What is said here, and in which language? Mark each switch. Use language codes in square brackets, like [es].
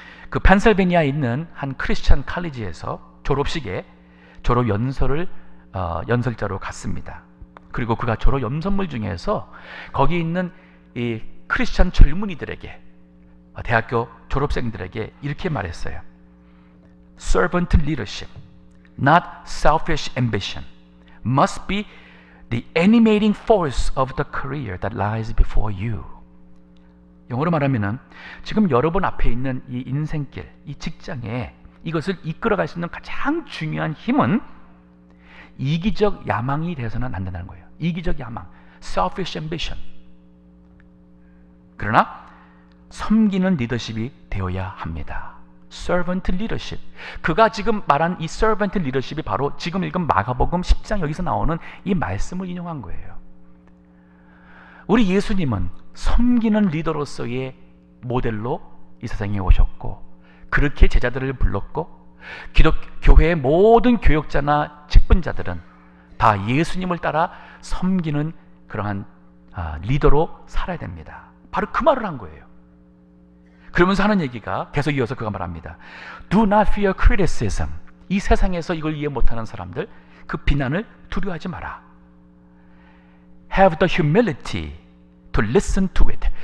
[ko] 그 펜실베니아에 있는 한 크리스천 칼리지에서 졸업식에 졸업 연설자로 갔습니다. 그리고 그가 졸업 연설문 중에서 거기 있는 이 크리스천 젊은이들에게 대학교 졸업생들에게 이렇게 말했어요. [en] Servant leadership, not selfish ambition, must be the animating force of the career that lies before you. [ko] 영어로 말하면은 지금 여러분 앞에 있는 이 인생길, 이 직장에 이것을 이끌어갈 수 있는 가장 중요한 힘은 이기적 야망이 돼서는 안 된다는 거예요. 이기적 야망, [en] selfish ambition. [ko] 그러나 섬기는 리더십이 되어야 합니다. [en] servant leadership. [ko] 그가 지금 말한 이 [en] servant leadership [ko] 이 바로 지금 읽은 마가복음 10장 여기서 나오는 이 말씀을 인용한 거예요. 우리 예수님은 섬기는 리더로서의 모델로 이 세상에 오셨고, 그렇게 제자들을 불렀고, 교회의 모든 교역자나 직분자들은 다 예수님을 따라 섬기는 그러한 리더로 살아야 됩니다. 바로 그 말을 한 거예요. 그러면서 하는 얘기가 계속 이어서 그가 말합니다. [en] Do not fear criticism. [ko] 이 세상에서 이걸 이해 못하는 사람들, 그 비난을 두려워하지 마라. [en] Have the humility to listen to it.